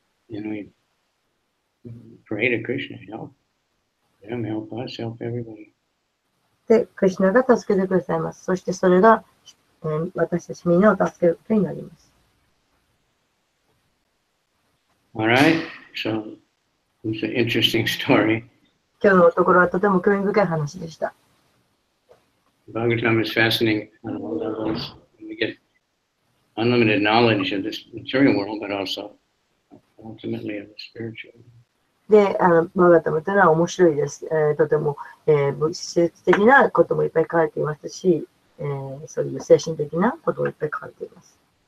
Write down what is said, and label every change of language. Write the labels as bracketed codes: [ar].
[en] We pray to Krishna, help them, help us, help everybody. [ja] で、クリシュナが助けてくださいます。そしてそれが、私たちみんなを助けることになります。 [en] All right, so it's an interesting story. [ja] 今日のところはとても興味深い話でした。 [en] Bhagavatam is fascinating on all levels. We get unlimited knowledge of this material world, but also ultimately of the spiritual. [ja] で、バーガタムというのは面白いです。とても、物質的なこともいっぱい書かれていますし、そういう精神的なこともいっぱい書かれています。